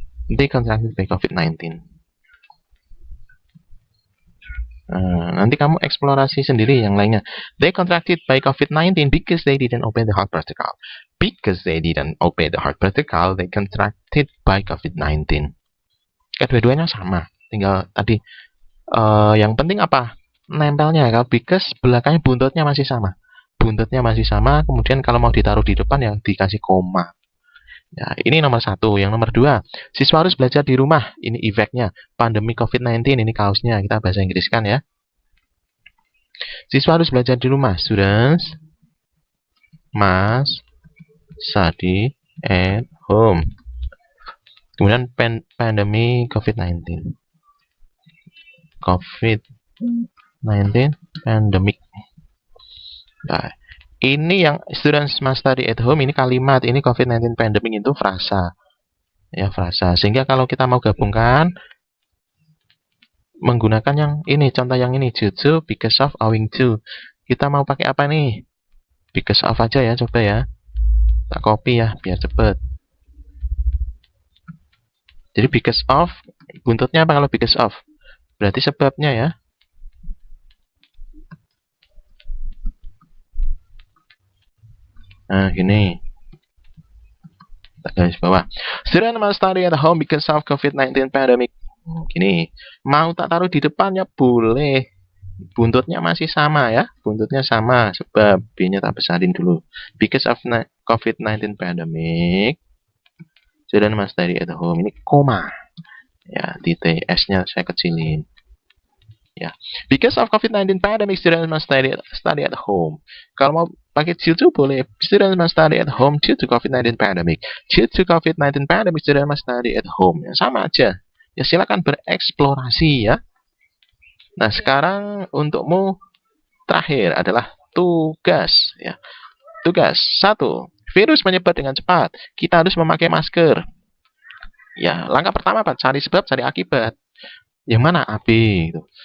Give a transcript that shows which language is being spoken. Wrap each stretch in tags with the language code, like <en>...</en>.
<en>They contracted by COVID-19.</en> <id>Nanti kamu eksplorasi sendiri yang lainnya.</id> <en>They contracted by COVID-19 because they didn't obey the health protocol. Because they didn't obey the health protocol, they contracted by COVID-19.</en> <id>Kedua-duanya sama. Tinggal tadi yang penting apa? Nempelnya. Kalau because belakangnya buntutnya masih sama. Buntutnya masih sama. Kemudian kalau mau ditaruh di depan yang dikasih koma. Ya, ini nomor 1. Yang nomor 2, siswa harus belajar di rumah. Ini efeknya. Pandemi COVID-19, ini kaosnya. Kita bahasa Inggriskan ya. Siswa harus belajar di rumah.</id> <en>Students must study at home.</en> <id>Kemudian pandemi COVID-19. COVID-19 pandemic. Nah, ini yang</id> <en>students must study at home,</en> <id>ini kalimat, ini COVID-19 pandemic itu frasa. Ya, frasa. Sehingga kalau kita mau gabungkan menggunakan yang ini, contoh yang ini, due to, because of, owing to. Kita mau pakai apa nih? Because of aja ya, coba ya. Tak copy ya, biar cepet. Jadi because of, buntutnya apa kalau because of? Berarti sebabnya ya. Nah, gini. Tak garis bawah.</id> <en>Student must study at home because of COVID-19 pandemic.</en> <id>Gini. Mau tak taruh di depannya boleh. Buntutnya masih sama ya. Buntutnya sama. Sebab B-nya tak besarin dulu.</id> <en>Because of COVID-19 pandemic. Student must study at home.</en> <id>Ini koma. Ya, titik S-nya saya kecilin. Ya.</id> <en>Because of COVID-19 pandemic, students must study at home.</en> <id>Kalau mau pakai due to boleh.</id> <en>Students must study at home due to COVID-19 pandemic. Due to COVID-19 pandemic, students must study at home.</en> <id>Ya, sama aja. Ya, silakan bereksplorasi ya. Nah, sekarang untukmu terakhir adalah tugas. Ya. Tugas 1. Virus menyebar dengan cepat. Kita harus memakai masker. Ya, langkah pertama apa? Cari sebab, cari akibat. Yang mana? AB. Gitu.</id>